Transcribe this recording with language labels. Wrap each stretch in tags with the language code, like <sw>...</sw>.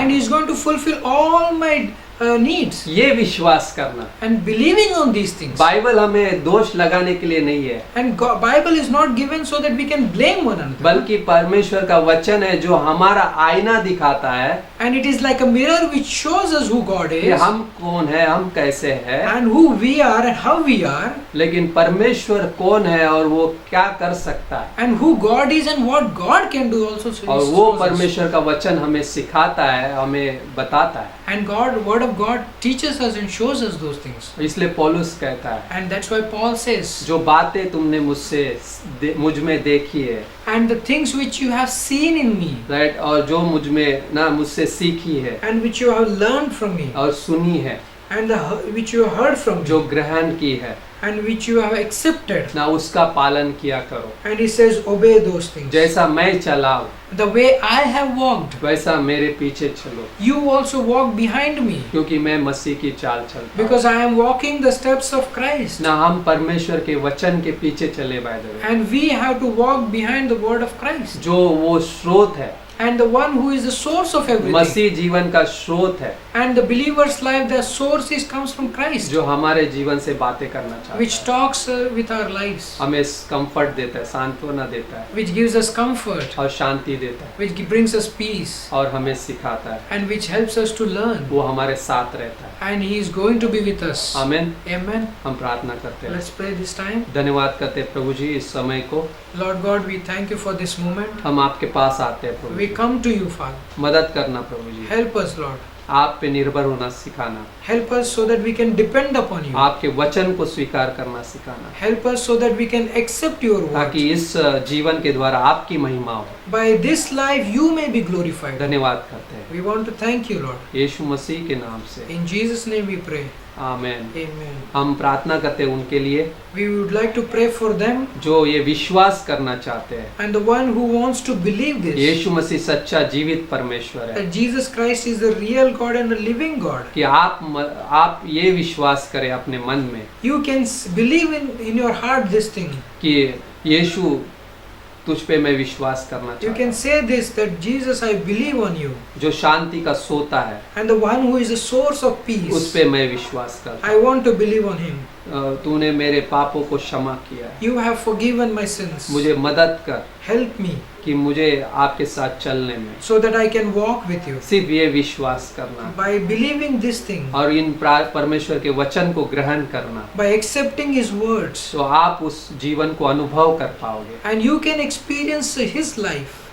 <en>and He is going to fulfill all my needs.</en> <hi>ये विश्वास करना,</hi> <en>And believing on these things.</en> <hi>Bible हमें दोष लगाने के लिए नहीं है,</hi> <en>And Bible is not given so that we can blame one another.</en> <hi>बल्कि परमेश्वर का वचन है जो हमारा आईना दिखाता है</hi> <en>And it is like a mirror which shows us who God</en> <hi>कि</hi> <en>is</en> <hi>हम कौन है, हम कैसे हैं,</hi> <en>and who we are and how we are</en> <hi>लेकिन परमेश्वर कौन है और वो क्या कर सकता है,</hi> <en>and who God is and what God can do also.</en> <hi>और वो परमेश्वर का वचन हमें सिखाता है, हमें बताता है.</hi> <en>And God, word of God teaches us and shows us those things.</en> <hi>इसलिए पौलुस कहता है,</hi> <en>And that's why Paul says,</en> <hi>जो बातें तुमने मुझ में देखी है,</hi> <en>and the things which you have seen in me</en> <hi>right, और जो मुझसे सीखी है</hi> <en>and which you have learned from me</en> <hi>और सुनी है,</hi> <en>and which you have heard from</en> <hi>जो</hi> <en>me</en> <hi>ग्रहण की है</hi> <en>and which you have accepted.</en> <hi>ना, उसका पालन किया करो.</hi> <en>And he says, obey those things.</en> <hi>जैसा मैं चला हूँ</hi> <en>The way I have walked,</en> <hi>वैसा मेरे पीछे चलो,</hi> <en>you also walk behind me,</en> <hi>क्योंकि मैं मसीह की चाल चलता हूँ.</hi> <en>because I am walking the steps of Christ.</en> <hi>ना, हम परमेश्वर के वचन के पीछे चले</hi> <en>By the way, And we have to walk behind the word of Christ.</en> <hi>जो वो स्रोत है,</hi> <en>And the one who is the source of everything.</en> <hi>मसीह जीवन का स्रोत है,</hi> <en>And the believer's life, the source comes from Christ,</en> <hi>जो हमारे जीवन से बातें करना चाहता</hi> <en>which</en> <hi>है,</hi> <en>talks with our lives,</en> <hi>हमें कंफर्ट देता है, सांत्वना देता है</hi> <en>which gives us comfort,</en> <hi>और शांति देता है,</hi> <en>which brings us peace,</en> <hi>और हमें सिखाता है.</hi> <en>and which helps us to learn.</en> <hi>वो हमारे साथ रहता है.</hi> <en>And he is going to be with us.</en> <hi>आमीन.</hi> <en>Amen.</en> <hi>हम प्रार्थना करते हैं.</hi> <en>Let's pray this time.</en> <hi>धन्यवाद करते हैं प्रभु जी इस समय को.</hi> <en>Lord God, we thank you for this moment.</en> <hi>हम आपके पास आते हैं प्रभु</hi> <en>We</en> <hi>ji.</hi> <en>come to you, Father.</en> <hi>मदद करना प्रभु जी,</hi> <en>Help us, Lord.</en> <hi>आप पे निर्भर होना सिखाना,</hi> <en>Help us so that we can depend upon you.</en> <hi>आपके वचन को स्वीकार करना सिखाना,</hi> <en>Help us so that we can accept your word.</en> <hi>ताकि इस जीवन के द्वारा आपकी महिमा हो.</hi> <en>By this life, you may be glorified.</en> <hi>धन्यवाद करते हैं</hi> <en>We want to thank you, Lord.</en> <hi>यीशु मसीह के नाम से.</hi> <en>In Jesus' name we pray.</en> <hi>आमीन.</hi> <en>Amen.</en> <hi>हम प्रार्थना करते हैं उनके लिए</hi> <en>We would like to pray for them</en> <hi>जो ये विश्वास करना चाहते हैं</hi> <en>and the one who wants to believe this,</en> <hi>यीशु मसीह सच्चा जीवित परमेश्वर है,</hi> <en>that Jesus Christ is the real God and the living God.</en> <hi>कि आप ये विश्वास करें अपने मन में</hi> <en>You can believe in your heart this thing.</en> <hi>कि यीशु तुझ पे मैं विश्वास करना</hi> <en>You</en> <hi>चाहता</hi> <en>can</en> <hi>हूँ,</hi> <en>say this, that Jesus, I believe on you,</en> <hi>जो शांति का सोता है</hi> <en>and the one who is the source of</en> <hi>उस</hi> <en>peace,</en> <hi>पे मैं विश्वास करता</hi> <en>I want to believe on him.</en> <hi>हूँ. तूने मेरे पापों को क्षमा किया है,</hi> <en>You have forgiven my sins.</en> <hi>मुझे मदद कर</hi> <en>Help me</en> <hi>कि मुझे आपके साथ चलने में.</hi> <en>so that I can walk with you.</en> <hi>सिर्फ ये विश्वास करना</hi> <en>By believing this thing,</en> <hi>और इन परमेश्वर के वचन को ग्रहण करना,</hi> <en>by accepting his words,</en> <hi>तो आप उस जीवन को अनुभव कर पाओगे.</hi> <en>and you can experience his life</en>